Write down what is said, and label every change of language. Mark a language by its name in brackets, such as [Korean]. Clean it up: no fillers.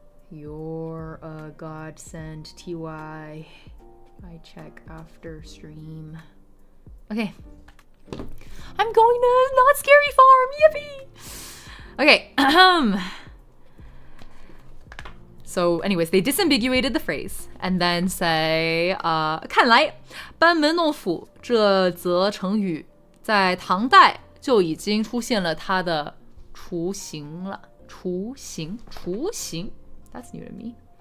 [English] You're a godsend, TY. I check after stream. Okay. I'm going to Not Scary Farm. Yippee! Okay. [Chinese] So anyways, they disambiguated the phrase and then say, 看来班门弄斧这则成语在唐代就已经出现了它的雏形了。 [English] 雏形 That's new to me.